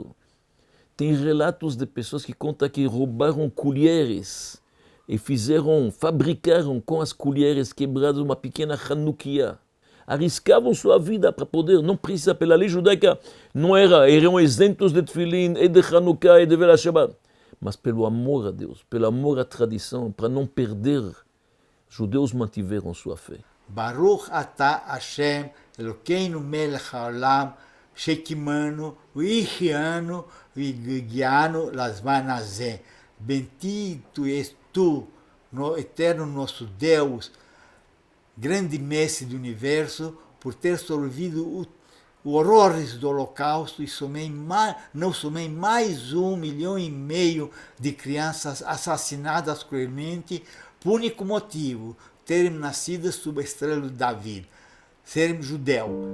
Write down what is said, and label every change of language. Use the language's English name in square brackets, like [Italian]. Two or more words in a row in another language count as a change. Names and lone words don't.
[Portuguese] Tem relatos de pessoas que contam que roubaram colheres e fabricaram com as colheres quebradas uma pequena Hanukkah. Arriscavam sua vida para poder, não precisa, pela lei judaica, eram isentos de Tefilin e de Hanukkah e de Vela Shabbat. Mas pelo amor a Deus, pelo amor à tradição, para não perder, judeus mantiveram sua fé. [Hebrew] ברוך אתה השם, אלוקינו מלך העולם, שקיימנו, והחיינו, והגיענו, לזמן הזה. [Portuguese] Bendito és tu, no eterno nosso Deus, grande mestre do universo, por ter sorvido os horrores do holocausto e não somente mais 1,5 milhão de crianças assassinadas cruelmente, por único motivo, terem nascido sob a estrela de Davi, serem judeu.